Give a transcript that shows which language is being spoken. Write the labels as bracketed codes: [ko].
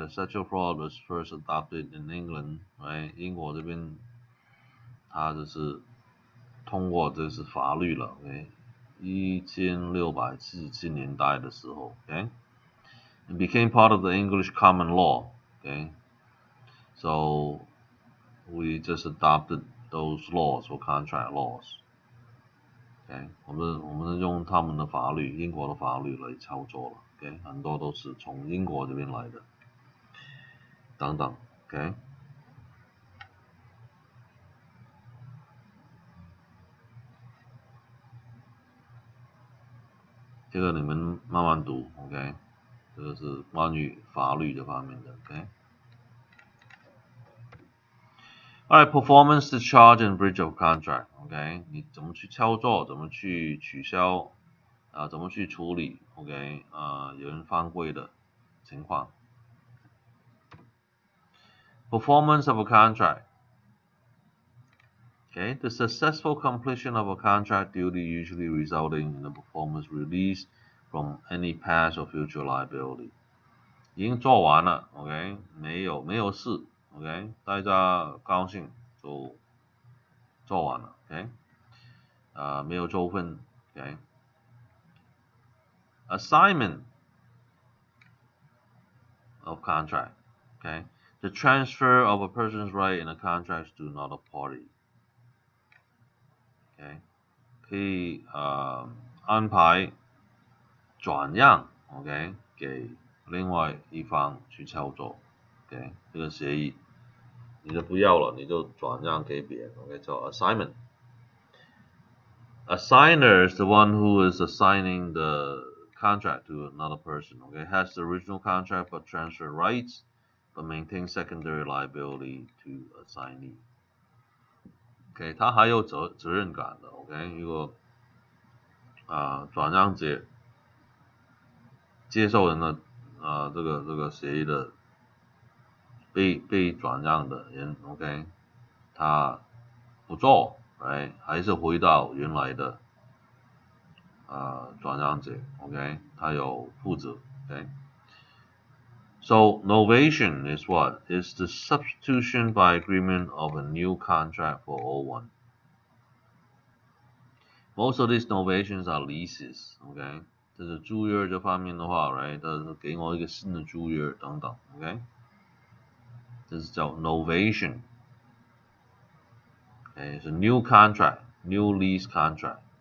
[en] The statute of fraud was first adopted in England, right? [zh] 英国这边它就是通过这是法律了 ，OK？ 1677年代的时候 ，OK？ [en] It became part of the English common law, okay? So we just adopted those laws or contract laws. [zh] OK， 我们是用他们的法律，英国的法律来操作了。 OK， 很多都是从英国这边来的，等等。 OK， 这个你们慢慢读。 OK， 这个是关于法律这方面的。 OK。 [en] Alright, performance discharge and breach of contract. [zh] OK， 你怎么去操作，怎么去取消，怎么去处理 ？OK， 有人犯规的情况。 [en] Performance of a contract. Okay, the successful completion of a contract duty usually resulting in the performance release from any past or future liability. [zh] 已经做完了 ，OK， 没有事 ，OK， 大家高兴就做完了 ，OK， 没有纠纷 ，OK。 [en] Assignment of contract, okay, the transfer of a person's right in a contract to another party, okay， [zh] 可以安排转让 [en] ，OK， [zh] 给另外一方去操作 [en] ，OK， [zh] 这个协议你就不要了，你就转让给别人 [en] ，OK， 叫 assignment。 Assigner is the one who is assigning the contract to another person, okay, has the original contract but transfer rights but maintain secondary liability to assignee. [zh] OK， 他还有责任感的 ，OK， 如果转让者接受人的这个协议的被转让的人 ，OK， 他不做，还是回到原来的转让者 ，OK， 他有负责 ，OK。 [en] So novation is what? Is the substitution by agreement of a new contract for old one. Most of these novations are leases, OK， [zh] 这是租约这方面的话 [en] ，right， [zh] 这是给我一个新的租约等等 [en] ，OK， [zh] 这是叫 [en] novation， OK， 是 new contract, new lease contract。